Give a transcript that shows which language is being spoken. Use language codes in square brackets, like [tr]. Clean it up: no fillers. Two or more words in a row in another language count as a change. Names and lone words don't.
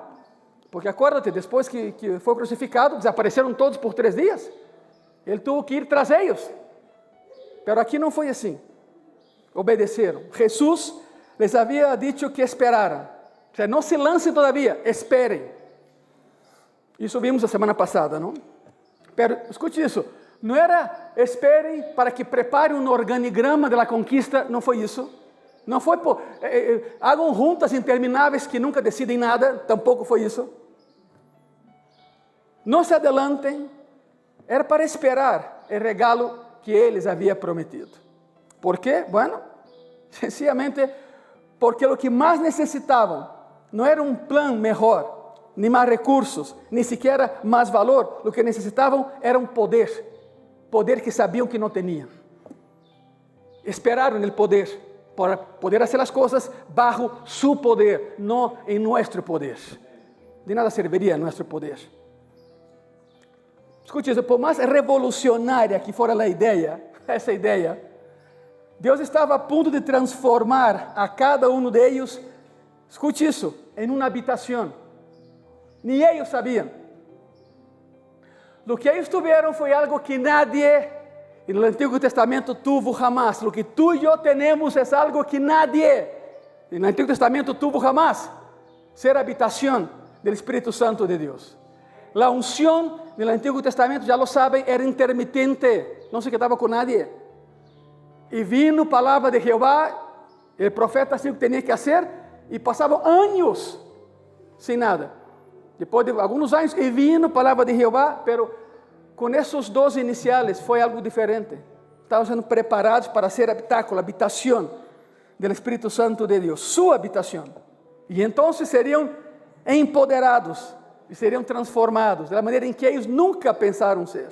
[es] Porque acuérdate, después que fue crucificado, desaparecieron todos por 3 días. Él tuvo que ir tras ellos. Pero aquí no fue así. Obedecieron. Jesús les había dicho que esperaran. O sea, no se lancen todavía, esperen. Isso vimos la semana pasada, ¿no? [pt] Pero escute isso. Não era esperem para que prepare um organigrama da conquista, não foi isso. Não foi por hagam juntas intermináveis que nunca decidem nada, tampouco foi isso. [es] Não se adellantem, [pt] era para esperar o regalo que Ele havia prometido. ¿Por quê? [es] Bueno, sencillamente porque [pt] o que mais necessitavam não era um plano melhor, nem mais recursos, nem sequer mais valor. O que necessitavam era um poder. Poder que sabiam que não tinham. Esperaram no poder para poder fazer as coisas [es] bajo su poder, [pt] não em nosso poder. De nada serviria nosso poder. Escute isso, por mais revolucionária que fora essa ideia, Deus estava a ponto de transformar a cada um deles, escute isso, em uma habitação. Nem eles sabiam. [es] Lo que [pt] eles tiveram foi algo que nadie no Antigo Testamento [es] tuvo jamás. Lo que tú y yo tenemos es algo que nadie no [pt] Antigo Testamento [es] tuvo jamás. Ser habitación del Espíritu Santo de Dios. La unción del Antiguo Testamento, ya lo saben, era intermitente. No se quedaba con nadie. Y vino palabra de Jehová, el profeta hacía lo que tenía que hacer y pasaban años sin nada. [pt] Depois de alguns anos, [es] e vino [pt] palavra de Jeová, pero com esses 12 iniciais foi algo diferente. Estavam sendo preparados para ser habitáculo, habitação do Espírito Santo de Deus, sua habitação. E então seriam empoderados e seriam transformados da maneira em que eles nunca pensaram ser.